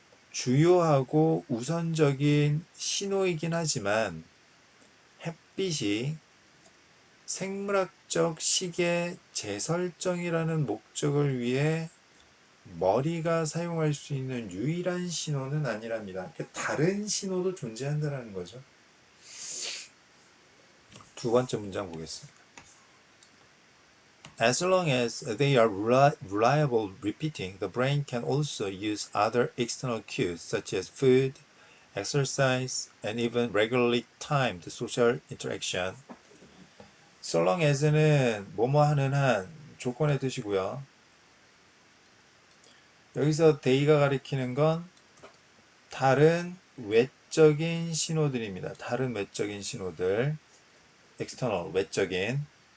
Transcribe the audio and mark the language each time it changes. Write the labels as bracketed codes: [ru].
[ko] 주요하고 우선적인 신호이긴 하지만 햇빛이 생물학적 시계 재설정이라는 목적을 위해 머리가 사용할 수 있는 유일한 신호는 아니랍니다. 다른 신호도 존재한다는 거죠. 두 번째 문장 보겠습니다. [en] As long as they are reliable repeating, the brain can also use other external cues such as food, exercise, and even regularly timed social interaction. So long as [ko] 는 뭐뭐 하는 한 조건의 뜻이고요. 여기서 day가 가리키는 건 다른 외적인 신호들입니다. 다른 외적인 신호들, external, 외적인.